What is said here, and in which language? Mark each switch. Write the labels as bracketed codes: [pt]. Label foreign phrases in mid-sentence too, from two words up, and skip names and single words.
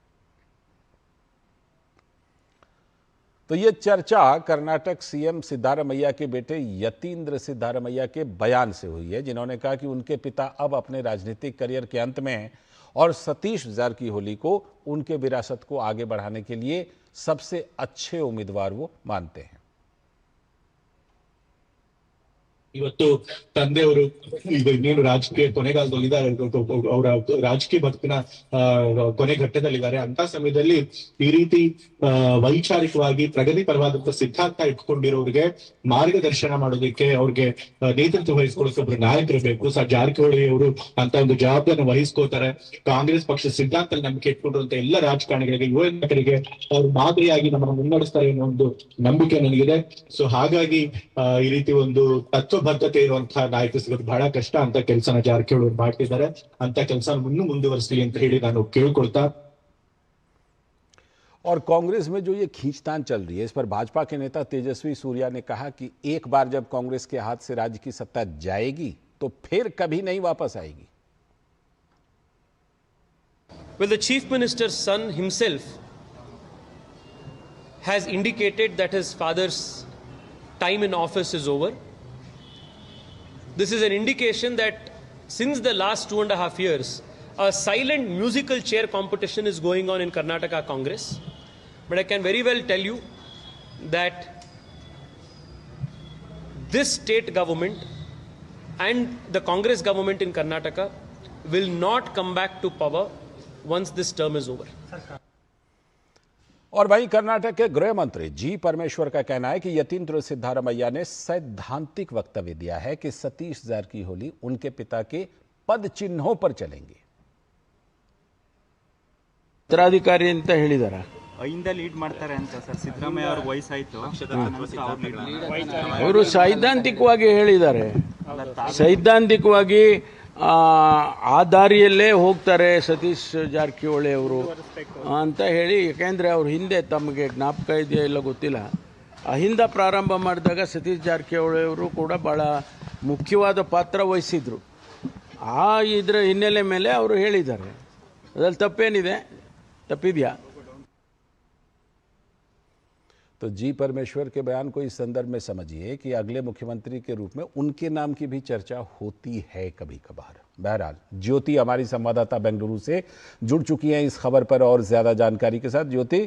[hi] तो यह चर्चा कर्नाटक सीएम सिद्धारमैया के बेटे यतींद्र सिद्धारमैया के बयान से हुई है, जिन्होंने कहा कि उनके पिता अब अपने राजनीतिक करियर के अंत में हैं और सतीश जारकिहोली को उनके विरासत को आगे बढ़ाने के लिए सबसे अच्छे उम्मीदवार वो मानते हैं। [kn] ಇವತ್ತು ತಂದೆಯವರು ಈಗ ಇನ್ನೇನು ರಾಜಕೀಯ ಕೊನೆಗಾಲದಲ್ಲಿದ್ದಾರೆ, ಅವರ ರಾಜಕೀಯ ಬದುಕಿನ ಕೊನೆ ಘಟ್ಟದಲ್ಲಿದ್ದಾರೆ. ಅಂತ ಸಮಯದಲ್ಲಿ ಈ ರೀತಿ ವೈಚಾರಿಕವಾಗಿ ಪ್ರಗತಿ ಪರವಾದಂತಹ ಸಿದ್ಧಾಂತ ಇಟ್ಕೊಂಡಿರೋರಿಗೆ ಮಾರ್ಗದರ್ಶನ ಮಾಡೋದಕ್ಕೆ, ಅವ್ರಿಗೆ ನೇತೃತ್ವ ವಹಿಸ್ಕೊಳ್ಳೋಕೆ ಒಬ್ಬರು ನಾಯಕರು ಬೇಕು. ಜಾರಕಿಹೊಳಿ ಅವರು ಅಂತ ಒಂದು ಜವಾಬ್ದಾರಿಯನ್ನು ವಹಿಸ್ಕೋತಾರೆ. ಕಾಂಗ್ರೆಸ್ ಪಕ್ಷ ಸಿದ್ಧಾಂತ ನಂಬಿಕೆ ಇಟ್ಕೊಂಡಿರುವಂತ ಎಲ್ಲ ರಾಜಕಾರಣಿಗಳಿಗೆ, ಯುವ ನಾಯಕರಿಗೆ ಅವರು ಮಾದರಿಯಾಗಿ ನಮ್ಮನ್ನು ಮುನ್ನಡೆಸ್ತಾರೆ ಅನ್ನೋ ಒಂದು ನಂಬಿಕೆ ನನಗಿದೆ. ಸೊ ಹಾಗಾಗಿ ಈ ರೀತಿ ಒಂದು ಬದ್ಧತೆ ಇರುವಂತಹ ನಾಯಕ ಸಿಗೋದು ಬಹಳ ಕಷ್ಟ. ಅಂತ ಕೆಲಸನ ಜಾರಕಿಹೊಳಿ ಮಾಡ್ತಿದ್ದಾರೆ. ಅಂತ ಕೆಲಸ ಇನ್ನೂ ಮುಂದುವರಿಸಲಿ ಅಂತ ಹೇಳಿ ನಾನು ಕೇಳ್ಕೊಳ್ತಾ। [hi] और कांग्रेस में जो ये खींचतान चल रही है, इस पर भाजपा के नेता तेजस्वी सूर्या ने कहा कि एक बार जब कांग्रेस के हाथ से राज्य की सत्ता जाएगी तो फिर कभी नहीं वापस आएगी। [en] Well, the chief minister's son himself has indicated that his father's time in office is over. This is an indication that since the last 2.5 years, a silent musical chair competition is going on in Karnataka Congress. But I can very well tell you that this state government and the Congress government in Karnataka will not come back to power once this term is over. [hi] और वहीं कर्नाटक के गृह मंत्री जी परमेश्वर का कहना है कि यतींद्र सिद्धारमैया ने सैद्धांतिक वक्तव्य दिया है कि सतीश जारकिहोली उनके पिता के पद चिन्हों पर चलेंगे। [kn] उत्तराधिकारी ಅಂತ ಹೇಳಿದಾರ, ಇಂದ ಲೀಡ್ ಮಾಡ್ತಾರೆ ಅಂತ ಸರ್. ಸಿದ್ದರಾಮಯ್ಯ ಅವರ ವಯಸ್ಸಾಯ್ತು, ಅವರು ಸೈದ್ಧಾಂತಿಕವಾಗಿ ಹೇಳಿದ್ದಾರೆ. ಸೈದ್ಧಾಂತಿಕವಾಗಿ ಆ ದಾರಿಯಲ್ಲೇ ಹೋಗ್ತಾರೆ ಸತೀಶ್ ಜಾರಕಿಹೊಳಿ ಅವರು ಅಂತ ಹೇಳಿ. ಯಾಕೆಂದರೆ ಅವ್ರ ಹಿಂದೆ ತಮಗೆ ಜ್ಞಾಪಕ ಇದೆಯಾ ಇಲ್ಲ ಗೊತ್ತಿಲ್ಲ, ಅಹಿಂದ ಪ್ರಾರಂಭ ಮಾಡಿದಾಗ ಸತೀಶ್ ಜಾರಕಿಹೊಳಿ ಅವರು ಕೂಡ ಭಾಳ ಮುಖ್ಯವಾದ ಪಾತ್ರ ವಹಿಸಿದರು. ಇದರ ಹಿನ್ನೆಲೆ ಮೇಲೆ ಅವರು ಹೇಳಿದ್ದಾರೆ. ಅದರಲ್ಲಿ ತಪ್ಪೇನಿದೆ? तपिदिया। [hi] तो जी परमेश्वर के बयान को इस संदर्भ में समझिए कि अगले मुख्यमंत्री के रूप में उनके नाम की भी चर्चा होती है कभी कभार। बहरहाल ज्योति हमारी संवाददाता बेंगलुरु से जुड़ चुकी हैं इस खबर पर और ज्यादा जानकारी के साथ।